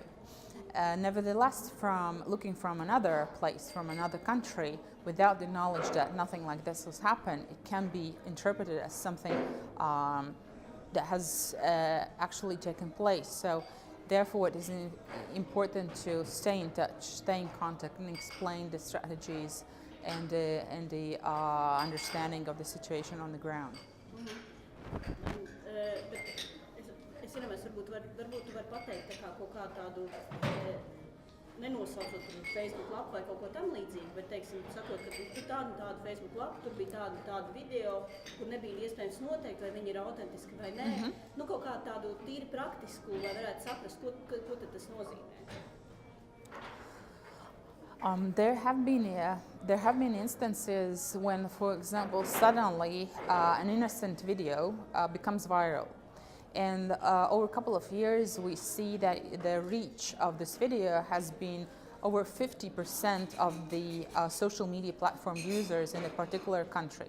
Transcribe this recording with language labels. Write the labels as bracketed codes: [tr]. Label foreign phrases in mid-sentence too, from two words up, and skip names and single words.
[en] Nevertheless, from looking from another place, from another country, without the knowledge that nothing like this has happened, it can be interpreted as something that has actually taken place. So therefore, it is important to stay in touch, stay in contact, and explain the strategies and the understanding of the situation on the ground. [lv] Es iedomājos, varbūt tu vari pateikt kaut kādu tādu, nenosaucot Facebook lapu vai kaut ko tam līdzīgu, bet, teiksim, sakot, ka tur tādu Facebook lapu, tur bija tādu video, kur nebija iespējams noteikt, vai viņi ir autentiski vai nē. Nu, kaut kā tādu tīri praktisku, lai varētu saprast, ko tad tas nozīmē. [en] There have been instances when, for example, suddenly an innocent video becomes viral. And over a couple of years, we see that the reach of this video has been over 50% of the social media platform users in a particular country.